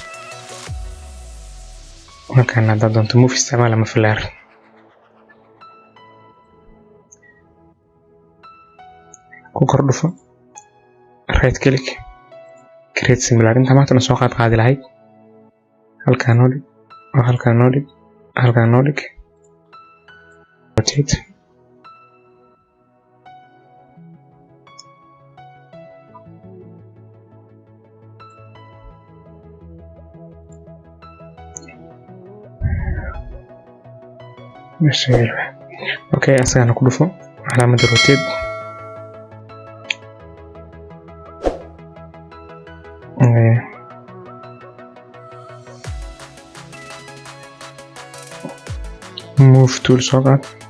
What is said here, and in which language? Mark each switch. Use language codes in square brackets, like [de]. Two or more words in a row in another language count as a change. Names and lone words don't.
[so] markaan haddaad doonto move isticmaal ama flare ku kor dhufo [en] right click create similar [so] inta maanta soo qaadi lahayd halkaan noo dhig oo halkaan noo dhig rotate اوكي asagana ku dhufo calaamadda rotate [en] move tool [so] soo qaad